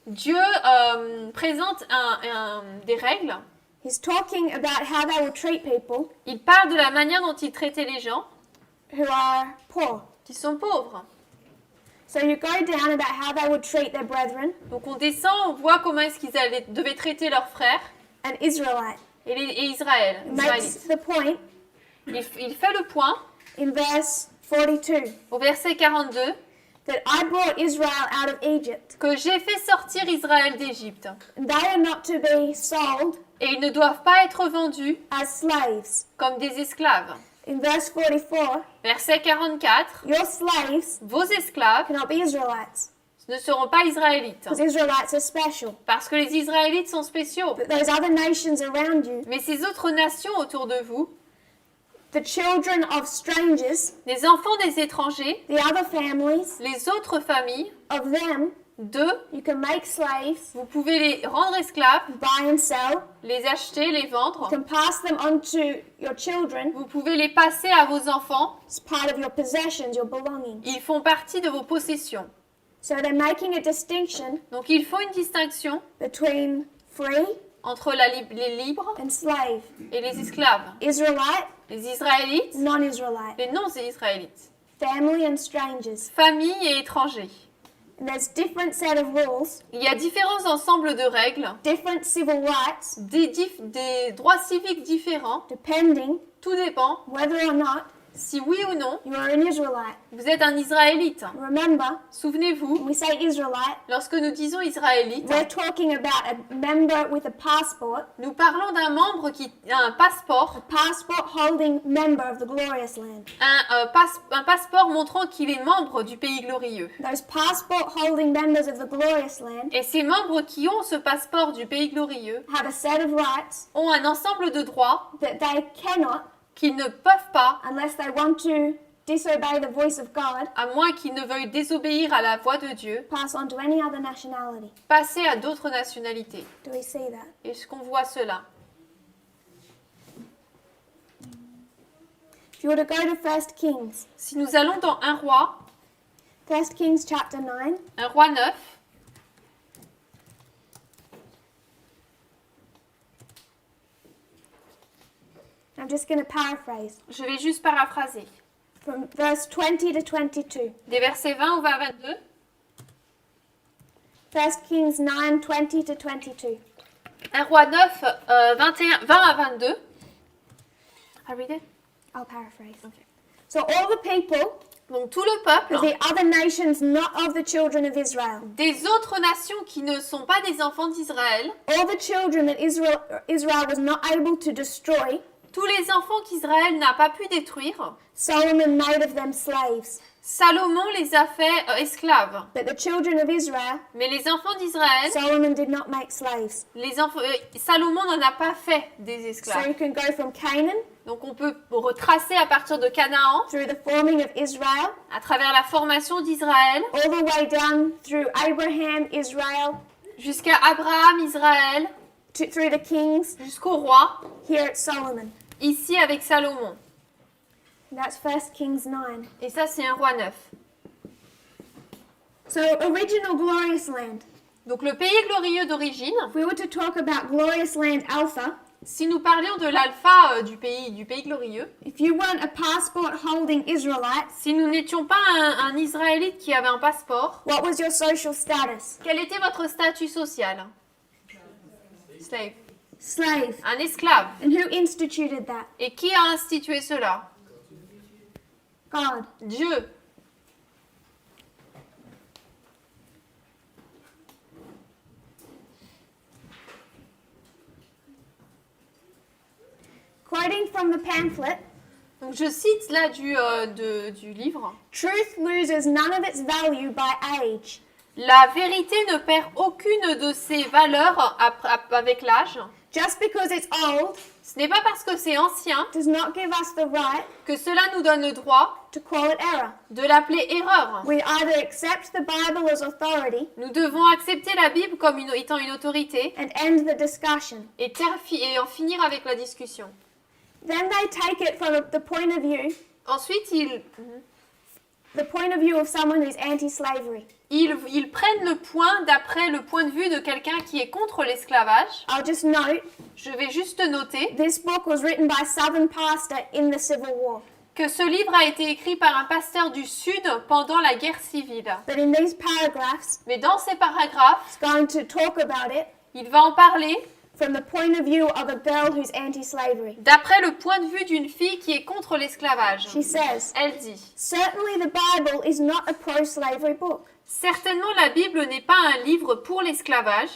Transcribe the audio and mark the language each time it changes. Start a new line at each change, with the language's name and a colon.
French: Dieu présente des règles.
English: He's talking about how they will treat people
French: Il parle de la manière dont il traitait les gens
English: who are poor.
French: qui sont pauvres.
English: So you go down about how they would treat their brethren,
French: Donc on descend, on voit comment est-ce qu'ils devaient traiter leurs frères
English: an Israelite.
French: et Israël.
English: It makes the point
French: Il fait le point
English: in verse 42
French: au verset 42
English: that I brought Israel out of Egypt,
French: que j'ai fait sortir Israël d'Égypte.
English: and they are not to be sold
French: Et ils ne doivent pas être vendus
English: as slaves.
French: comme des esclaves.
English: In verse 44,
French: Verset 44,
English: your slaves
French: vos esclaves
English: cannot be Israelites,
French: ne seront pas israélites,
English: because Israelites are special.
French: parce que les Israélites sont spéciaux.
English: But those other nations around you,
French: Mais ces autres nations autour de vous,
English: the children of strangers,
French: les enfants des étrangers,
English: the other families
French: les autres familles,
English: of them,
French: d'eux,
English: you can make slaves,
French: vous pouvez les rendre esclaves,
English: buy and sell.
French: les acheter, les vendre.
English: You can pass them on to your children.
French: Vous pouvez les passer à vos enfants.
English: It's part of your possessions, your belongings.
French: Ils font partie de vos possessions.
English: So they're making a distinction
French: Donc il faut une distinction
English: between free
French: entre les libres
English: and slave,
French: et les esclaves.
English: Israelite,
French: Les Israélites,
English: non-Israelite,
French: les non-Israélites.
English: family and strangers.
French: Familles et étrangers.
English: And there's different set of rules,
French: Il y a différents ensembles de règles,
English: different civil rights,
French: des droits civiques différents.
English: depending
French: Tout dépend
English: whether or not
French: si oui ou non
English: you are an Israelite.
French: vous êtes un Israélite.
English: Remember,
French: Souvenez-vous,
English: when we say Israelite,
French: lorsque nous disons Israélite,
English: we're talking about a member with a passport
French: nous parlons d'un membre qui a un passeport,
English: holding member of the glorious land.
French: un passeport montrant qu'il est membre du pays glorieux.
English: Those passport holding members of the glorious land
French: Et ces membres qui ont ce passeport du pays glorieux
English: have a set of rights
French: ont un ensemble de droits
English: that they cannot,
French: qu'ils ne peuvent pas,
English: unless they want to disobey the voice of God,
French: à moins qu'ils ne veuillent désobéir à la voix de Dieu,
English: pass on to any other nationality.
French: passer à d'autres nationalités.
English: Do we see that?
French: Est-ce qu'on voit cela?
English: If you were to go to 1 Kings,
French: Si nous allons dans 1 roi,
English: 1 Kings chapter 9,
French: 1 roi 9,
English: I'm just going to paraphrase
French: je vais juste paraphraser.
English: from verse 20 to 22.
French: Des versets 20 au 22.
English: 1 Kings 9, 20 to 22.
French: 1 roi 9, 20 à 22.
English: I read it? I'll paraphrase. Okay. So all the people
French: Donc tout le peuple,
English: of the other nations not of the children of Israel.
French: des autres nations qui ne sont pas des enfants d'Israël,
English: All the children that Israel was not able to destroy,
French: tous les enfants qu'Israël n'a pas pu détruire,
English: Solomon made of them slaves.
French: Salomon les a fait esclaves.
English: But the children of Israel,
French: Mais les enfants d'Israël,
English: Solomon did not make slaves.
French: Salomon n'en a pas fait des
English: So
French: esclaves.
English: you can go from Canaan
French: Donc on peut retracer à partir de Canaan,
English: through the forming of Israel,
French: à travers la formation d'Israël,
English: all the way down through Abraham, Israel,
French: jusqu'à Abraham, Israël,
English: through the kings,
French: jusqu'au roi,
English: here at Solomon.
French: ici avec Salomon.
English: And that's 1 Kings 9.
French: Et ça, c'est un roi neuf.
English: So original glorious land.
French: Donc le pays glorieux d'origine,
English: If we were to talk about glorious land alpha,
French: si nous parlions de l'alpha du pays glorieux,
English: if you weren't a passport holding Israelite,
French: si nous n'étions pas un Israélite qui avait un passeport,
English: what was your social status?
French: quel était votre statut social?
English: Slave. Slave.
French: Un esclave.
English: And who instituted that?
French: Et qui a institué cela?
English: God.
French: Dieu.
English: Quoting from the pamphlet,
French: Donc je cite là du livre.
English: truth loses none of its value by age.
French: La vérité ne perd aucune de ses valeurs avec l'âge.
English: Just because it's old
French: Ce n'est pas parce que c'est ancien
English: does not give us the right
French: que cela nous donne le droit
English: to call it error.
French: de l'appeler erreur.
English: We either accept the Bible as authority
French: Nous devons accepter la Bible comme étant une autorité
English: and end the discussion.
French: et en finir avec la discussion.
English: Then they take it from the point of view,
French: Ensuite,
English: of someone who's anti-slavery.
French: ils prennent le point d'après le point de vue de quelqu'un qui est contre l'esclavage.
English: I'll just note,
French: Je vais juste noter
English: this book was written by a Southern pastor in the Civil War.
French: que ce livre a été écrit par un pasteur du Sud pendant la guerre civile.
English: But in these paragraphs,
French: Mais dans ces paragraphes,
English: it's going to talk about it
French: il va en parler
English: from the point of view of a girl who's anti-slavery.
French: d'après le point de vue d'une fille qui est contre l'esclavage.
English: She says,
French: Elle dit,
English: certainly the Bible is not a pro-slavery book.
French: certainement la Bible n'est pas un livre pour l'esclavage.